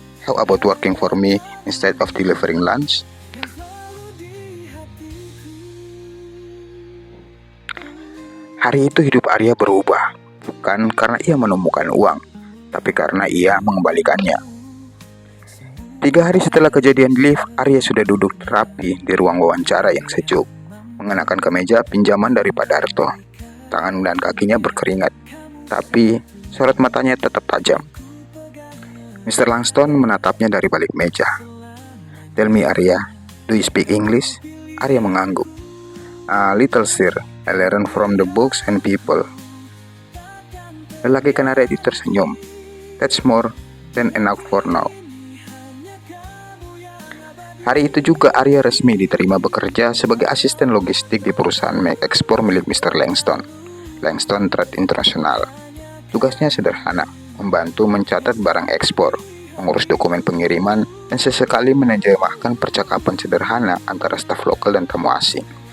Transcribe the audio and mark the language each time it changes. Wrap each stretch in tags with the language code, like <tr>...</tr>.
<en>How about working for me instead of delivering lunch?</en> <id>Hari itu hidup Arya berubah, bukan karena ia menemukan uang, tapi karena ia mengembalikannya. 3 hari setelah kejadian di lift, Arya sudah duduk rapi di ruang wawancara yang sejuk, mengenakan kemeja pinjaman dari Pak Darto. Tangan dan kakinya berkeringat, tapi sorot matanya tetap tajam. Mr. Langstone menatapnya dari balik meja.</id> <en>Tell me Arya, do you speak English?</en> <id>Arya mengangguk.</id> <en>A little sir, I learn from the books and people.</en> <id>Lelaki Kanada itu tersenyum.</id> <en>That's more than enough for now.</en> <id>Hari itu juga Arya resmi diterima bekerja sebagai asisten logistik di perusahaan make ekspor milik Mr. Langstone, Langstone Trade International. Tugasnya sederhana, membantu mencatat barang ekspor, mengurus dokumen pengiriman, dan sesekali menerjemahkan percakapan sederhana antara staf lokal dan tamu asing.</id>